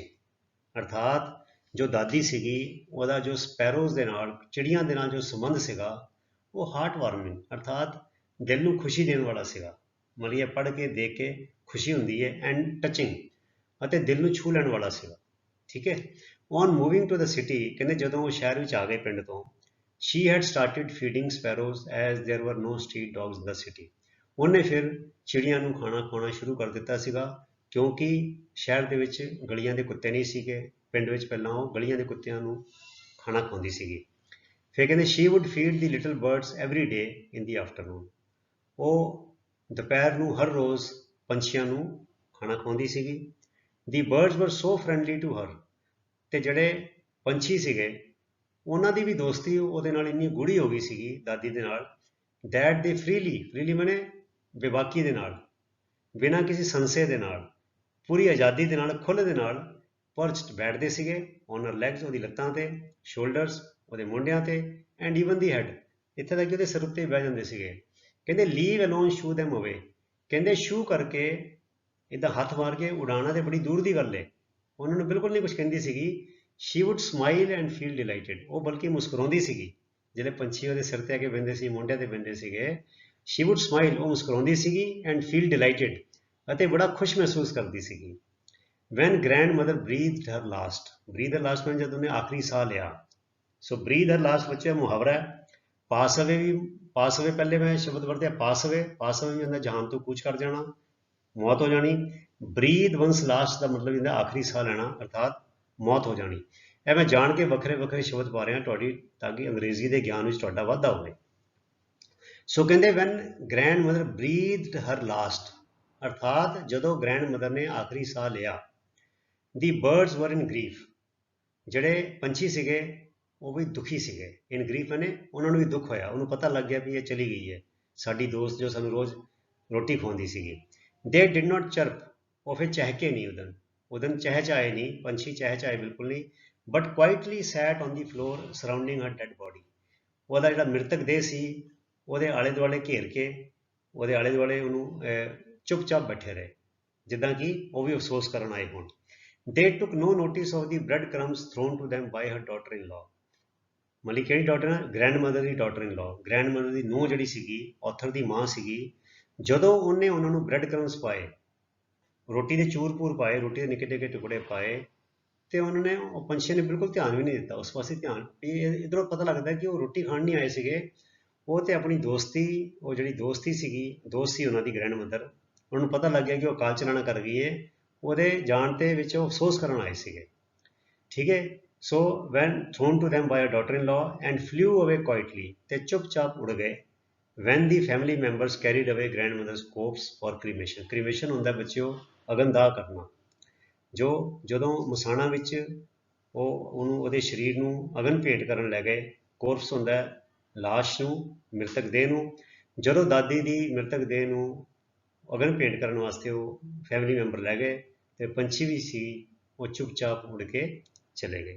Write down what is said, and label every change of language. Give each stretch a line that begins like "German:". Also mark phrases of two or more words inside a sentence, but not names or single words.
Punjabi: ਅਰਥਾਤ ਜੋ ਦਾਦੀ ਸੀਗੀ, ਉਹਦਾ ਜੋ ਸਪੈਰੋਜ਼ ਦੇ ਨਾਲ, ਚਿੜੀਆਂ ਦੇ ਨਾਲ ਜੋ ਸੰਬੰਧ ਸੀਗਾ, ਉਹ
English: heart warming
Punjabi: ਅਰਥਾਤ ਦਿਲ ਨੂੰ ਖੁਸ਼ੀ ਦੇਣ ਵਾਲਾ ਸੀਗਾ। ਮਤਲਬ ਇਹ ਪੜ੍ਹ ਕੇ, ਦੇਖ ਕੇ ਖੁਸ਼ੀ ਹੁੰਦੀ ਹੈ,
English: and touching
Punjabi: ਅਤੇ ਦਿਲ ਨੂੰ ਛੂਹ ਲੈਣ ਵਾਲਾ ਸੀਗਾ, ਠੀਕ ਹੈ।
English: on moving to the city,
Punjabi: ਕਹਿੰਦੇ ਜਦੋਂ ਉਹ ਸ਼ਹਿਰ ਵਿੱਚ ਆ ਗਏ ਪਿੰਡ ਤੋਂ,
English: she had started feeding sparrows as there were no street dogs in the city।
Punjabi: ਉਹਨੇ ਫਿਰ ਚਿੜੀਆਂ ਨੂੰ ਖਾਣਾ ਖਵਾਉਣਾ ਸ਼ੁਰੂ ਕਰ ਦਿੱਤਾ ਸੀਗਾ ਕਿਉਂਕਿ ਸ਼ਹਿਰ ਦੇ ਵਿੱਚ ਗਲੀਆਂ ਦੇ ਕੁੱਤੇ ਨਹੀਂ ਸੀਗੇ। ਪਿੰਡ ਵਿੱਚ ਪਹਿਲਾਂ ਉਹ ਗਲੀਆਂ ਦੇ ਕੁੱਤਿਆਂ ਨੂੰ ਖਾਣਾ ਖਵਾਉਂਦੀ ਸੀਗੀ। ਫਿਰ ਕਹਿੰਦੇ
English: she would feed the little birds every day in the afternoon।
Punjabi: ਉਹ ਦੁਪਹਿਰ ਨੂੰ ਹਰ ਰੋਜ਼ ਪੰਛੀਆਂ ਨੂੰ ਖਾਣਾ ਖਵਾਉਂਦੀ ਸੀਗੀ।
English: the birds were so friendly to her।
Punjabi: ਤੇ ਜਿਹੜੇ ਪੰਛੀ ਸੀਗੇ, ਉਹਨਾਂ ਦੀ ਵੀ ਦੋਸਤੀ ਉਹਦੇ ਨਾਲ ਇੰਨੀ ਗੂੜੀ ਹੋ ਗਈ ਸੀਗੀ, ਦਾਦੀ ਦੇ ਨਾਲ,
English: that they freely
Punjabi: ਮਾਨੇ ਬੇਬਾਕੀ ਦੇ ਨਾਲ, ਬਿਨਾਂ ਕਿਸੇ ਸੰਸ਼ੇ ਦੇ ਨਾਲ, ਪੂਰੀ ਆਜ਼ਾਦੀ ਦੇ ਨਾਲ, ਖੁੱਲ੍ਹ ਦੇ ਨਾਲ ਪਰਚਡ ਬੈਠਦੇ ਸੀਗੇ
English: on her legs,
Punjabi: ਉਹਦੀ ਲੱਤਾਂ ਤੇ, ਸ਼ੋਲਡਰਸ ਉਹਦੇ ਮੋਢਿਆਂ ਤੇ,
English: and even the head,
Punjabi: ਇੱਥੇ ਤੱਕ ਕਿ ਉਹਦੇ ਸਿਰ ਉੱਤੇ ਬਹਿ ਜਾਂਦੇ ਸੀਗੇ।
English: ਕਹਿੰਦੇ leave alone shoo them away.
Punjabi: ਕਹਿੰਦੇ ਸ਼ੂ ਕਰਕੇ ਇੱਦਾਂ ਹੱਥ ਮਾਰ ਕੇ ਉਡਾਉਣਾ ਤੇ ਬੜੀ ਦੂਰ ਦੀ ਗੱਲ ਹੈ, ਉਹਨਾਂ ਨੂੰ ਬਿਲਕੁਲ ਨਹੀਂ ਕੁਝ ਕਹਿੰਦੀ ਸੀਗੀ।
English: she would smile and feel delighted।
Punjabi: ਉਹ ਬਲਕਿ ਮੁਸਕਰਾਉਂਦੀ ਸੀਗੀ, ਜਿਹੜੇ ਪੰਛੀ ਉਹਦੇ ਸਿਰ ਤੇ ਆ ਕੇ ਬਹਿੰਦੇ ਸੀ, ਮੋਢਿਆਂ ਤੇ ਬਹਿੰਦੇ ਸੀਗੇ,
English: she would smile,
Punjabi: ਉਹ ਮੁਸਕਰਾਉਂਦੀ ਸੀਗੀ,
English: and feel delighted,
Punjabi: ਅਤੇ ਬੜਾ ਖੁਸ਼ ਮਹਿਸੂਸ ਕਰਦੀ ਸੀਗੀ।
English: when grandmother breathed her last। breathe her last
Hindi: में जब
Punjabi: ਉਹਨੇ ਆਖਰੀ ਸਾਹ ਲਿਆ। ਸੋ
English: breathe her last
Punjabi: ਬੱਚੇ ਮੁਹਾਵਰਾ ਹੈ।
English: pass away ਵੀ, pass away
Punjabi: ਪਹਿਲੇ ਮੈਂ ਸ਼ਬਦ ਵਰਤਿਆ
English: pass away। pass away
Punjabi: ਵੀ ਹੁੰਦਾ ਜਹਾਨ ਤੋਂ ਕੂਚ ਕਰ ਜਾਣਾ, ਮੌਤ ਹੋ ਜਾਣੀ।
English: breathe once last
Punjabi: ਦਾ ਮਤਲਬ ਹੁੰਦਾ ਆਖਰੀ ਸਾਹ ਲੈਣਾ, ਅਰਥਾਤ ਮੌਤ ਹੋ ਜਾਣੀ। ਇਹ ਮੈਂ ਜਾਣ ਕੇ ਵੱਖਰੇ ਵੱਖਰੇ ਸ਼ਬਦ ਪਾ ਰਿਹਾ ਤੁਹਾਡੀ, ਤਾਂ ਕਿ ਅੰਗਰੇਜ਼ੀ ਦੇ ਗਿਆਨ ਵਿੱਚ ਤੁਹਾਡਾ ਵਾਧਾ ਹੋਵੇ। ਸੋ ਕਹਿੰਦੇ
English: when grandmother breathed her last,
Punjabi: ਅਰਥਾਤ ਜਦੋਂ
English: grand mother
Punjabi: ਨੇ ਆਖਰੀ ਸਾਹ ਲਿਆ।
English: the birds were in grief।
Punjabi: ਜਿਹੜੇ ਪੰਛੀ ਸੀਗੇ ਉਹ ਵੀ ਦੁਖੀ ਸੀਗੇ।
English: in grief
Punjabi: ਮਾਨੇ ਉਹਨਾਂ ਨੂੰ ਵੀ ਦੁੱਖ ਹੋਇਆ, ਉਹਨੂੰ ਪਤਾ ਲੱਗ ਗਿਆ ਵੀ ਇਹ ਚਲੀ ਗਈ ਹੈ, ਸਾਡੀ ਦੋਸਤ ਜੋ ਸਾਨੂੰ ਰੋਜ਼ ਰੋਟੀ ਖਵਾਉਂਦੀ ਸੀਗੀ।
English: they did not chirp।
Punjabi: ਉਹ ਫਿਰ ਚਹਿਕੇ ਨਹੀਂ, ਉਦਨ ਚਹਿਚਾਏ ਨਹੀਂ, ਪੰਛੀ ਚਹਿਚਾਏ ਬਿਲਕੁਲ ਨਹੀਂ।
English: but quietly sat on the floor surrounding her dead body.
Punjabi: ਉਹਦਾ ਜਿਹੜਾ ਮ੍ਰਿਤਕ ਦੇਹ ਸੀ, ਉਹਦੇ ਆਲੇ ਦੁਆਲੇ ਘੇਰ ਕੇ, ਉਹਦੇ ਆਲੇ ਦੁਆਲੇ ਉਹਨੂੰ ਚੁੱਪਚਾਪ ਬੈਠੇ ਰਹੇ, ਜਿੱਦਾਂ ਕਿ ਉਹ ਵੀ ਅਫਸੋਸ ਕਰਨ ਆਏ ਹੋਣ।
English: they took no notice of the bread crumbs thrown to them by her daughter in law।
Punjabi: ਮਤਲਬ ਕਿਹੜੀ ਡਾਟਰ ਹੈ?
English: grand mother
Punjabi: ਦੀ
English: daughter in law, grand mother
Punjabi: ਦੀ ਨੂੰਹ ਜਿਹੜੀ ਸੀਗੀ, ਔਥਰ ਦੀ ਮਾਂ ਸੀਗੀ। ਜਦੋਂ ਉਹਨੇ ਉਹਨਾਂ ਨੂੰ
English: bread crumbs
Punjabi: ਪਾਏ, ਰੋਟੀ ਦੇ ਚੂਰ ਪੂਰ ਪਾਏ, ਰੋਟੀ ਦੇ ਨਿੱਕੇ ਨਿੱਕੇ ਟੁਕੜੇ ਪਾਏ, ਤੇ ਉਹਨਾਂ ਨੇ, ਉਹ ਪੰਛੀਆਂ ਨੇ ਬਿਲਕੁਲ ਧਿਆਨ ਵੀ ਨਹੀਂ ਦਿੱਤਾ ਉਸ ਪਾਸੇ। ਧਿਆਨ ਇੱਧਰੋਂ ਪਤਾ ਲੱਗਦਾ ਕਿ ਉਹ ਰੋਟੀ ਖਾਣ ਨਹੀਂ ਆਏ ਸੀਗੇ, ਉਹ ਤੇ ਆਪਣੀ ਦੋਸਤੀ, ਉਹ ਜਿਹੜੀ ਦੋਸਤੀ ਸੀਗੀ, ਦੋਸਤ ਸੀ ਉਹਨਾਂ ਦੀ
English: grand mother,
Punjabi: ਉਹਨਾਂ ਨੂੰ ਪਤਾ ਲੱਗ ਗਿਆ ਕਿ ਉਹ ਅਕਾਲ ਚਲਾਣਾ ਕਰ ਗਈ ਹੈ, ਉਹਦੇ ਜਾਣ ਤੇ ਵਿੱਚ ਉਹ ਅਫਸੋਸ ਕਰਨ ਆਏ ਸੀਗੇ। ਠੀਕ ਹੈ।
English: ਸੋ when thrown to them by a daughter-in-law and flew away quietly,
Punjabi: ਤੇ ਚੁੱਪਚਾਪ ਉੜ ਗਏ।
English: when the family members carried away grandmother's corpse for cremation, cremation
Punjabi: ਹੁੰਦਾ ਬੱਚਿਓ ਅਗਨਦਾਹ ਕਰਨਾ। ਜੋ ਜਦੋਂ ਮਸਾਣਾ ਵਿੱਚ ਉਹਨੂੰ ਉਹਦੇ ਸਰੀਰ ਨੂੰ ਅਗਨ ਭੇਟ ਕਰਨ ਲੈ ਗਏ, ਕੋਰਪਸ ਹੁੰਦਾ ਲਾਸ਼ ਨੂੰ, ਮ੍ਰਿਤਕ ਦੇਹ ਨੂੰ। ਜਦੋਂ ਦਾਦੀ ਦੀ ਮ੍ਰਿਤਕ ਦੇਹ ਨੂੰ ਅਗਨ ਭੇਟ ਕਰਨ ਵਾਸਤੇ ਉਹ
English: family member
Punjabi: ਲੈ ਗਏ ਤੇ ਪੰਛੀ ਵੀ ਸੀ, ਉਹ ਚੁੱਪਚਾਪ ਉੜ ਕੇ ਚਲੇ ਗਏ।